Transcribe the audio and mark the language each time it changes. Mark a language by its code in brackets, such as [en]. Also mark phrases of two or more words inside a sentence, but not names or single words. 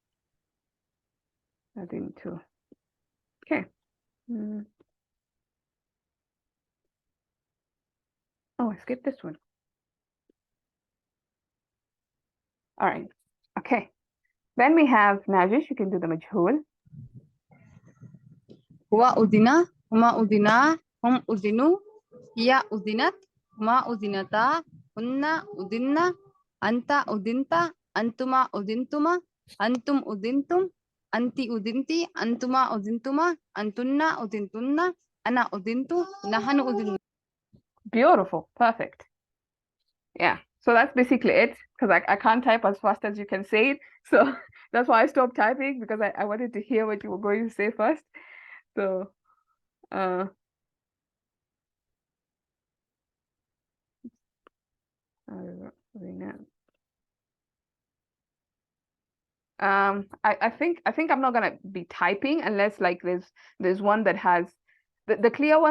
[en] Adintu. Okay. Oh, I skipped this one. All right. Okay. Then we have Najish. You can do the majhul. [ar] هو أذن، هما أذنا، هم أذنوا، هي أذنت، هما أذنتا، هن أذن، أنت أذنت، أنتما أذنتما، أنتم أذنتم، أنت أذنت، أنتما أذنتما، أنتن أذنتن، أنا أذنت، نحن أذنا. [en] Beautiful. Perfect. Yeah. So that's basically it, because I can't type as fast as you can say it. So that's why I stopped typing, because I wanted to hear what you were going to say first. So I think I'm not gonna be typing unless like there's one that has the clear ones.